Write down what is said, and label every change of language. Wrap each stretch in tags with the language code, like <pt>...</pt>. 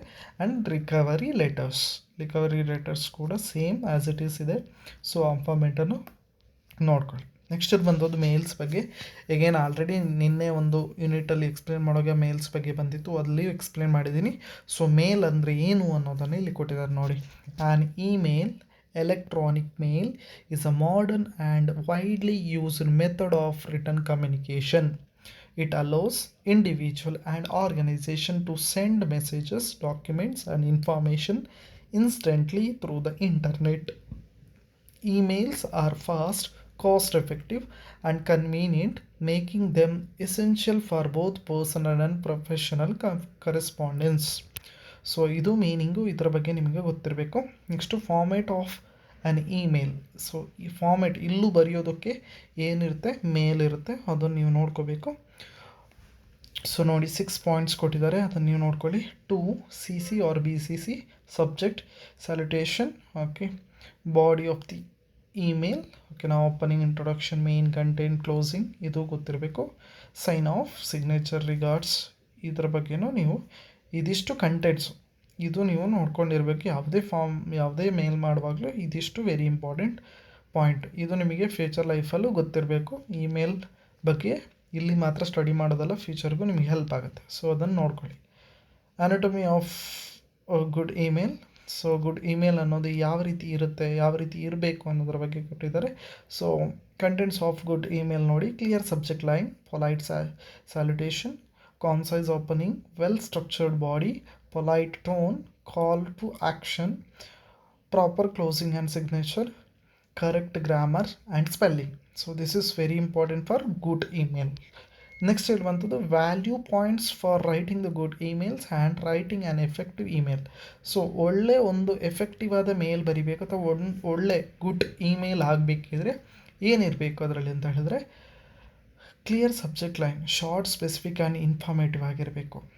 <en>And recovery letters ಕೂಡ same as it is ಇದೆ.</en> <kn>So ಆ ಫಾರ್ಮೆಟನ್ನು ನೋಡ್ಕೊಳ್ಳಿ. ನೆಕ್ಸ್ಟ್ ಬಂದದ್ದು ಮೇಲ್ಸ್ ಬಗ್ಗೆ. ಈಗೇನು ಆಲ್ರೆಡಿ ನಿನ್ನೆ ಒಂದು ಯೂನಿಟಲ್ಲಿ ಎಕ್ಸ್ಪ್ಲೇನ್ ಮಾಡೋಗೆ ಮೇಲ್ಸ್ ಬಗ್ಗೆ ಬಂದಿತ್ತು, ಅಲ್ಲಿಯೂ ಎಕ್ಸ್ಪ್ಲೇನ್ ಮಾಡಿದ್ದೀನಿ. ಸೊ ಮೇಲ್ ಅಂದರೆ ಏನು ಅನ್ನೋದನ್ನು ಇಲ್ಲಿ ಕೊಟ್ಟಿದ್ದಾರೆ ನೋಡಿ.</kn> <en>An email Electronic mail is a modern and widely used method of written communication. It allows individual and organization to send messages, documents, and information instantly through the internet. Emails are fast, cost effective, and convenient, making them essential for both personal and professional correspondence.</en> <kn>So ಇದು meaning, ಇದರ ಬಗ್ಗೆ ನಿಮಗೆ ಗೊತ್ತಿರಬೇಕು. Next</kn> <en>Format of an email.</en> <kn>So ಈ format ಇಲ್ಲೂ ಬರೆಯೋದಕ್ಕೆ ಏನಿರುತ್ತೆ, ಮೇಲ್ ಇರುತ್ತೆ, ಅದನ್ನು ನೀವು ನೋಡ್ಕೋಬೇಕು. ಸೊ ನೋಡಿ 6 ಪಾಯಿಂಟ್ಸ್ ಕೊಟ್ಟಿದ್ದಾರೆ, ಅದನ್ನು ನೀವು ನೋಡ್ಕೊಳ್ಳಿ. To C C R B C C, subject, salutation, okay, body of the email, okay, ನಾವು opening, introduction, main content, closing, ಇದು ಗೊತ್ತಿರಬೇಕು. ಸೈನ್ ಆಫ್, ಸಿಗ್ನೇಚರ್, ರಿಗಾರ್ಡ್ಸ್, ಇದರ ಬಗ್ಗೆನೂ ನೀವು ಇದಿಷ್ಟು ಕಂಟೆಂಟ್ಸು ಇದು ನೀವು ನೋಡ್ಕೊಂಡಿರಬೇಕು. ಯಾವುದೇ ಮೇಲ್ ಮಾಡುವಾಗಲೂ ಇದಿಷ್ಟು</kn> <en>Very important point.</en> <kn>ಇದು ನಿಮಗೆ ಫ್ಯೂಚರ್ ಲೈಫಲ್ಲೂ ಗೊತ್ತಿರಬೇಕು. ಇಮೇಲ್ ಬಗ್ಗೆ ಇಲ್ಲಿ ಮಾತ್ರ ಸ್ಟಡಿ ಮಾಡೋದಲ್ಲ, ಫ್ಯೂಚರ್ಗೂ ನಿಮಗೆ ಹೆಲ್ಪ್ ಆಗುತ್ತೆ. ಸೊ ಅದನ್ನು ನೋಡ್ಕೊಳ್ಳಿ.</kn> <en>Anatomy of good email.</en> <kn>So good email ಅನ್ನೋದು ಯಾವ ರೀತಿ ಇರುತ್ತೆ, ಯಾವ ರೀತಿ ಇರಬೇಕು ಅನ್ನೋದ್ರ ಬಗ್ಗೆ ಕೊಟ್ಟಿದ್ದಾರೆ.</kn> <en>So contents of good email ನೋಡಿ. Clear subject line, polite salutation, concise opening, well structured body, polite tone, call to action, proper closing and signature, correct grammar and spelling. So this is very important for good email. Next</en> <kn>ಹೇಳುವಂಥದ್ದು</kn> <en>Value points for writing the good emails and writing an effective email.</en> <kn>So ಒಳ್ಳೆ ಒಂದು effective ಆದ ಮೇಲ್ ಬರಿಬೇಕು ಅಥವಾ ಒಳ್ಳೆ good email ಆಗಬೇಕಿದ್ರೆ ಏನಿರಬೇಕು ಅದರಲ್ಲಿ ಅಂತ ಹೇಳಿದ್ರೆ, clear subject line,</kn> <en>short, specific and informative</en> <kn>ಆಗಿರಬೇಕು.</kn>